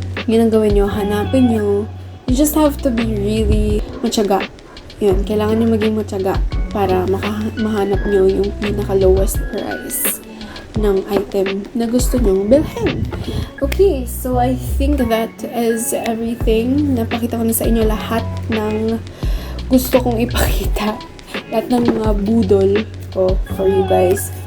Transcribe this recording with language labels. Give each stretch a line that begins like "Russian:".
Filipino: Yun ang gawin nyo, hanapin nyo.
English: You just have to be really matyaga.
Filipino: Yun, kailangan nyo maging matyaga para mahanap nyo yung pinaka-lowest price ng item na gusto nyong bilhin. Okay, so I think that is everything. Napakita ko na sa inyo lahat ng gusto kong ipakita. Lahat ng mga budol ko
English: for you guys.